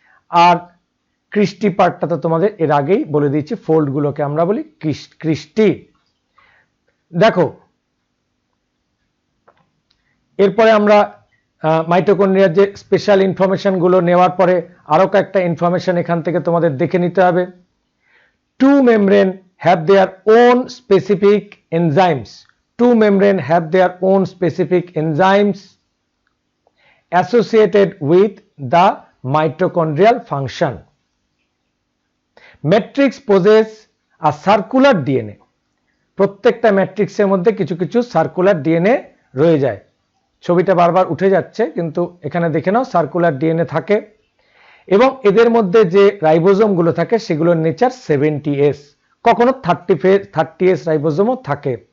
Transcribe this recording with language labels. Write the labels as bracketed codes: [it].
[bn] আর Christie পার্টটা তো তোমাদের এর আগেই বলে দিয়েছি, ফোল্ড গুলোকে আমরা বলি ক্রিস্টি। দেখো এরপরে আমরা মাইটোকন্ড্রিয়ার যে স্পেশাল ইনফরমেশন গুলো নেওয়ার পরে আরো কয়েকটা ইনফরমেশন এখান থেকে তোমাদের দেখে নিতে হবে। [en] Two membrane have their own specific enzymes, two membrane have their own specific enzymes associated with the mitochondrial function. Matrix possess a circular DNA. [bn] প্রত্যেকটা ম্যাট্রিক্সের মধ্যে কিছু কিছু সার্কুলার ডিএনএ রয়ে যায়। ছবিটা বারবার উঠে যাচ্ছে, কিন্তু এখানে দেখে নাও সার্কুলার ডিএনএ থাকে এবং এদের মধ্যে যে রাইবোজোম গুলো থাকে সেগুলোর নেচার 70s, কখনো 30s রাইবোজোমও থাকে।